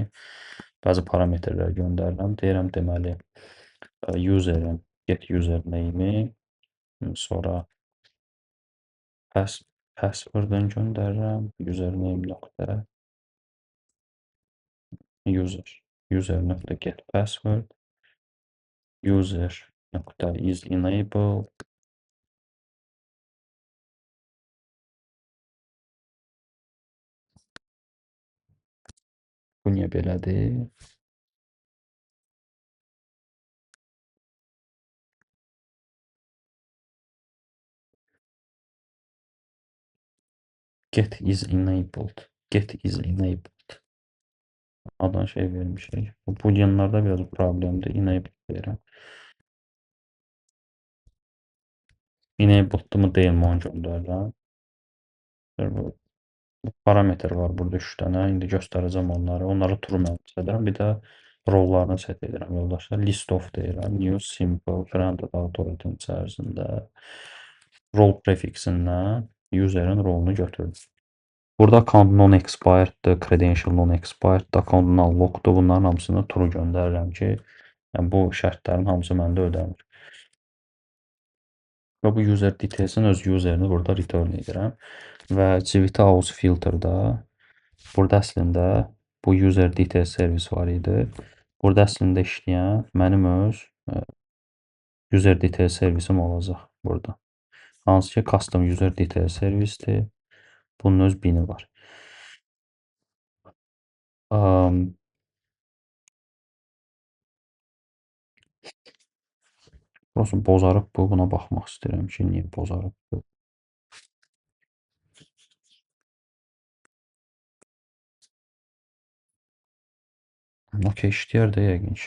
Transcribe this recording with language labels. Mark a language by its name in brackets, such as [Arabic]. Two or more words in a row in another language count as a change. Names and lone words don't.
[Azerbaijani] Bəzi parametrlər göndərirəm. Deyirəm deməli userin [English] get username'i, [Azerbaijani] sonra password'ını göndərirəm. Username nöqtə user. User nöqtə [English] get password. [Azerbaijani] User nöqtə [English] is enabled. [Azerbaijani] Bu niyə belədir? [English] Get is enabled. Get is enabled. [Azerbaijani] Adan şey vermişik. Bu booleanlarda biraz problemdir. Enabled deyirəm. Enabled'ımı deyilmi onu göndərirəm. Bu parametr var burada 3 dənə. İndi göstərəcəm onları. Onları true mənimsə edirəm. Bir də rollarını set edirəm yoldaşlar. [English] List of [Azerbaijani] deyirəm. [English] New simple granted authority [Azerbaijani] içərisində role prefix'indən user'ın rolunu götürdüm. Burada [English] account non-expired'dır, credential non-expired'dır, account null-lock'dur. [Azerbaijani] Bunların hamısını true göndərirəm ki, yəni bu şərtlərin hamısı məndə ödənir. Və bu [English] user details'in [Azerbaijani] öz userini burada return edirəm. Və [English] Civita House filter'da [Azerbaijani] burada əslində bu [English] user details [Azerbaijani] servis var idi. Burada əslində işləyən mənim öz [English] user details [Azerbaijani] servisim olacaq burada. Hansı ki [English] custom user details [Azerbaijani] servisdir. Bunun öz bini var. Prosta bozarıb bu. Buna baxmaq istəyirəm ki, niyə bozarıb bu. Okey, işləyər də yəqin ki.